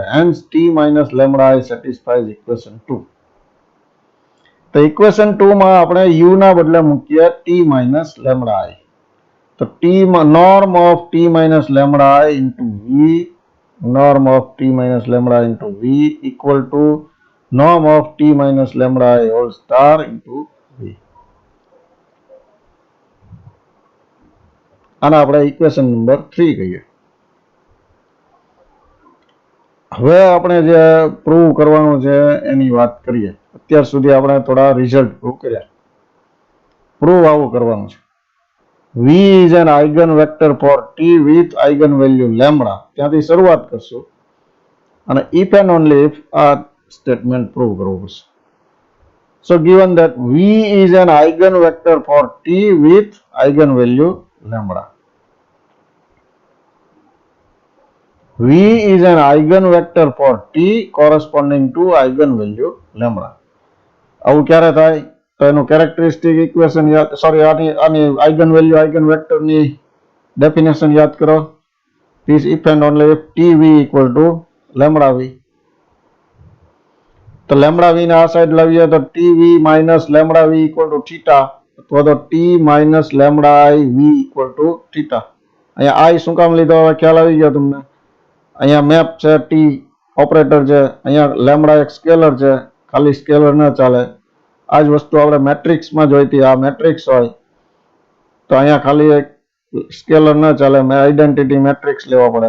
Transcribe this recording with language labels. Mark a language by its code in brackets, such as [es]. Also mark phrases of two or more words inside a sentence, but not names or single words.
[en] hence T minus lambda I satisfies equation 2. [gu] તો ઇક્વેશન 2 માં આપણે યુ ના બદલે મૂકીએ [en] T minus lambda I. તો T norm of T minus lambda I into v, norm of T minus lambda into v equal to norm of t minus lambda I whole star into v. [gu] આને આપણે [en] equation number [gu] 3 કહીએ. હવે આપણે જે પ્રૂવ કરવાનું છે એની વાત કરીએ. અત્યાર સુધી આપણે થોડા રિઝલ્ટ પ્રૂવ કર્યા. પ્રૂવ આવું કરવાનું છે. [en] V is an eigenvector for t with eigenvalue lambda. [gu] ત્યાંથી શરૂઆત કરશું અને [en] if and only if [gu] આ સ્ટેટમેન્ટ પ્રૂવ કરવું પડશે. [en] So given that V is an eigenvector for t with eigenvalue lambda. V is an eigenvector for t corresponding to eigenvalue lambda. [gu] આવું ક્યારે થાય? તો એનું [en] characteristic equation [gu] યાદ, સોરી આની [en] eigenvalue eigenvector [gu] ની ડેફિનેશન યાદ કરો. [en] This if and only if tv equal to lambda v. તો lambda v [gu] ને આ સાઈડ લાવીએ તો [en] tv minus lambda v equal to theta [gu] અથવા તો [en] t minus lambda I v equal to theta. [gu] અહીંયા I શું કામ લીધો હવે ખ્યાલ આવી ગયો તમને. અહીંયા મેપ છે, t ઓપરેટર છે, અહીંયા lambda એક સ્કેલર છે, ખાલી સ્કેલર ન ચાલે. આ જ વસ્તુ આપણે મેટ્રિક્સમાં જોઈતી. આ મેટ્રિક્સ હોય તો અહીંયા ખાલી એક સ્કેલર ન ચાલે, [en] identity matrix [gu] લેવો પડે.